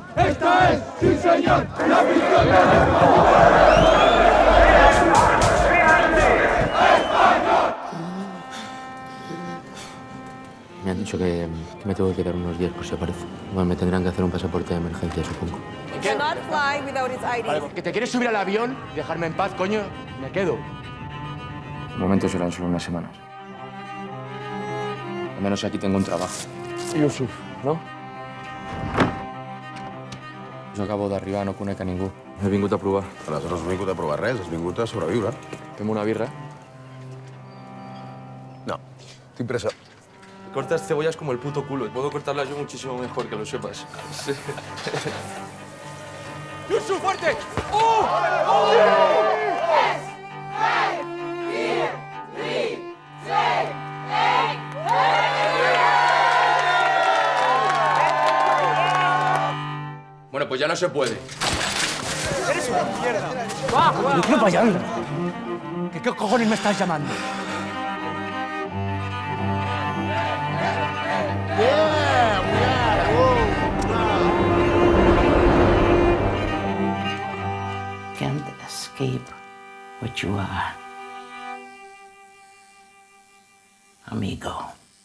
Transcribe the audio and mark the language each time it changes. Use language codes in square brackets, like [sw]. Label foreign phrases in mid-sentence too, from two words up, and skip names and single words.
[es] Esta es, sí señor, la ficción del español. Me han dicho que me tengo que quedar unos días por si aparece. Bueno, me tendrán que hacer un pasaporte de emergencia, supongo. ¿Qué? [en] Cannot fly without its ID. [es] Vale, ¿que te quieres subir al avión y dejarme en paz, coño? Me quedo. De momento serán solo unas semanas. Al menos aquí tengo un trabajo. Yusuf, no? [ca] Jo acabo d'arribar, no conec a ningú. He vingut a provar. Aleshores no has vingut a provar res, has vingut a sobreviure. Fem una birra? No, tinc pressa. [es] Cortas cebollas como el puto culo. Puedo cortarlas yo muchísimo mejor, que lo sepas. Sí. ¡Yusuf, fuerte! ¡Oh! Bueno, pues ya no se puede. ¡Eres una mierda! ¡Va! ¡Qué payán! ¿Qué cojones me estás llamando? [en] Can't escape what you are, amigo.